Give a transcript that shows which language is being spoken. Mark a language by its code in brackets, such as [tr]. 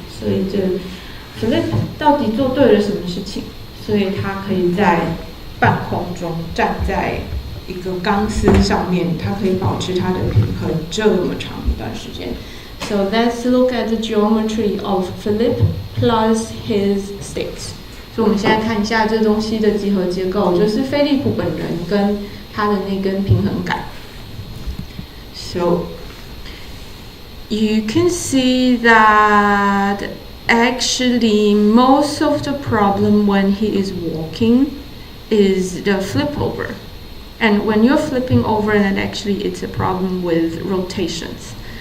[zh] 所以这 Philip 到底做对了什么事情？所以他可以在半空中站在一个钢丝上面，他可以保持他的平衡这么长一段时间。 [en] So let's look at the geometry of Philip plus his sticks. [zh] 所以我们现在看一下这东西的几何结构，就是菲利普本人跟他的那根平衡杆。 [en] So you can see that actually most of the problem when he is walking is the flip over. And when you're flipping over, then actually it's a problem with rotations.